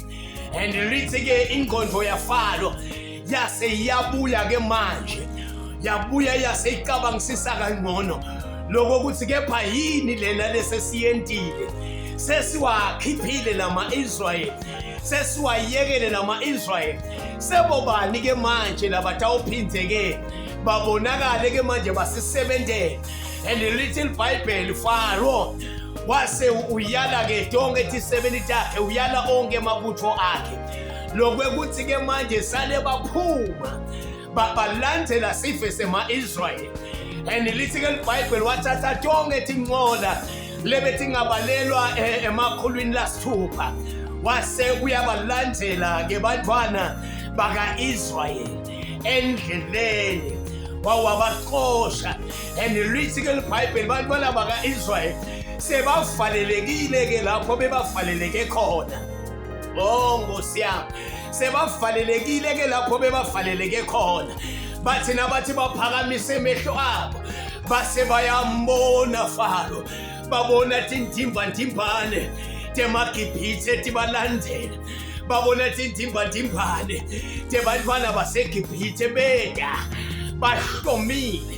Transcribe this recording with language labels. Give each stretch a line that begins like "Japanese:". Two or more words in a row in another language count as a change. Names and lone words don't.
Swati: And lithi ke ingqondo yaFaro yase yabuya ke manje, yabuya yaseyicabangisisa kangcono lokho ukuthi kepha yini lena lesesiyentile, sesiwakhiphile lama-Israyeli, sesiwayekele lama-Israyeli, sebobani ke manje labatawuphindze-ke babonakale ke manje basisebentele. And lithi iBhayibheli Faro wase uyala-ke tonke ethi-70 takhe, uyala onke amabutho akhe, lokwekuthi ke manje sale baphuma balandela sife sema-Israyeli. And lithi ke iBhayibheli wathatha tonke etinqola lebethi ngabalelwa emakhulwini lasithupha, wase uyabalandela ke bantwana baka-Israyeli endleleni wawabaxosha. And lithi ke iBhayibheli bantwana baka-Israyeli sebavalelekile ke lapho bebavaleleke khona. Oh Nkosi yami, sebavalelekile ke lapho bebavaleleke khona. Bathi nabathi baphakamise emehlo abo base bayambona Faro, babona tintimbantimbane temaGibhithe tibalandela, babona tintimbantimbane tebantwana baseGibhithe beda bahlomile.